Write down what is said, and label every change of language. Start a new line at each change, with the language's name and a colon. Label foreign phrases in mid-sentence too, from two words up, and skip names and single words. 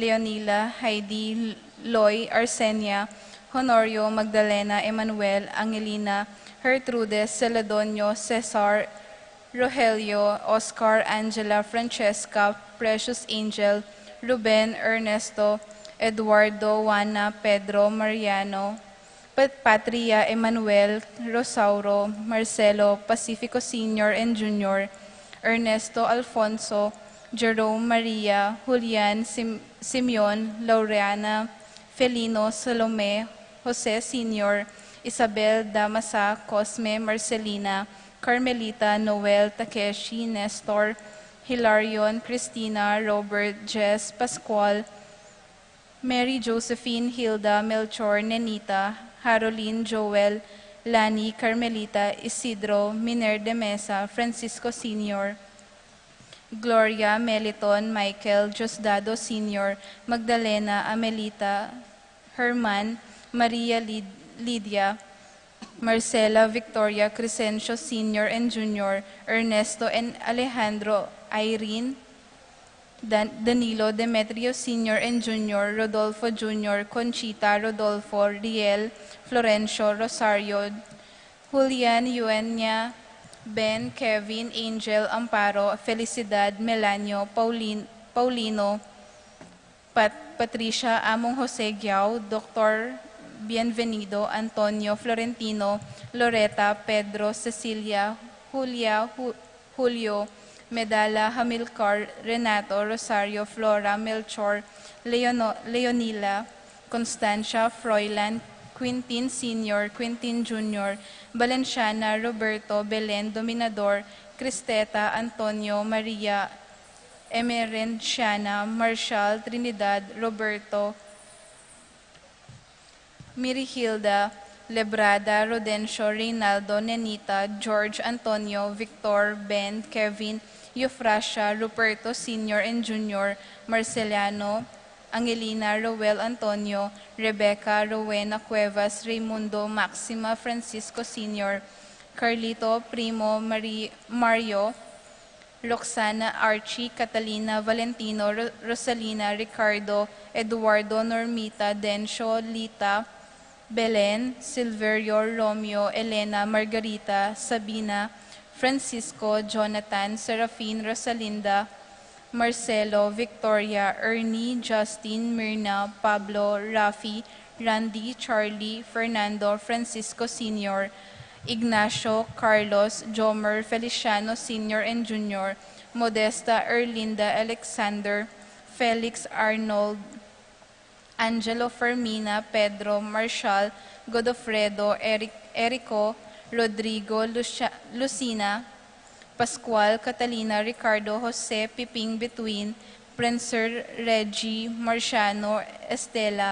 English: Leonila, Heidi, Loy, Arsenia, Honorio, Magdalena, Emmanuel, Angelina, Gertrudes, Celadonio, Cesar, Rogelio, Oscar, Angela, Francesca, Precious Angel, Ruben, Ernesto, Eduardo, Juana, Pedro, Mariano, Patria, Emmanuel, Rosauro, Marcelo, Pacifico Sr. and Jr., Ernesto, Alfonso, Jerome, Maria, Julian, Simeon, Laureana, Felino, Salome, Jose Sr., Isabel, Damasa, Cosme, Marcelina, Carmelita, Noel, Takeshi, Nestor, Hilarion, Christina, Robert, Jess, Pascual, Mary Josephine, Hilda, Melchor, Nenita, Haroline, Joel, Lani, Carmelita, Isidro, Miner de Mesa, Francisco Sr., Gloria, Meliton, Michael, Diosdado Sr., Magdalena, Amelita, Herman, Maria Lydia, Marcela, Victoria, Crescencio Sr. and Jr., Ernesto and Alejandro, Irene, Danilo, Demetrio Sr. and Jr., Rodolfo Jr., Conchita, Rodolfo, Riel, Florencio, Rosario, Julian, Eugenia, Ben, Kevin, Angel, Amparo, Felicidad, Melanio, Paulino, Patricia, Among Jose Giao, Dr. Bienvenido, Antonio, Florentino, Loretta, Pedro, Cecilia, Julia, Julio, Medala, Hamilcar, Renato, Rosario, Flora, Melchor, Leonila, Constancia, Froilan, Quintin Sr., Quintin Jr., Valenciana, Roberto, Belen, Dominador, Cristeta, Antonio, Maria, Emerenciana, Marshall, Trinidad, Roberto, Mirihilda, Lebrada, Rodencio, Reynaldo, Nenita, George, Antonio, Victor, Ben, Kevin, Eufrasia, Ruperto Sr. and Jr., Marceliano, Angelina, Roel Antonio, Rebecca, Rowena Cuevas, Raimundo, Maxima, Francisco Sr., Carlito, Primo, Mario, Roxana, Archie, Catalina, Valentino, Rosalina, Ricardo, Eduardo, Normita, Dencio, Lita, Belen, Silverio, Romeo, Elena, Margarita, Sabina, Francisco, Jonathan, Serafin, Rosalinda, Marcelo, Victoria, Ernie, Justin, Myrna, Pablo, Rafi, Randy, Charlie, Fernando, Francisco Sr., Ignacio, Carlos, Jomer, Feliciano Sr. and Jr., Modesta, Erlinda, Alexander, Felix, Arnold, Angelo, Fermina, Pedro, Marshall, Godofredo, Erico, Rodrigo, Lucina, Pascual, Catalina, Ricardo, Jose, Piping, Between, Princer, Reggie, Marciano, Estela,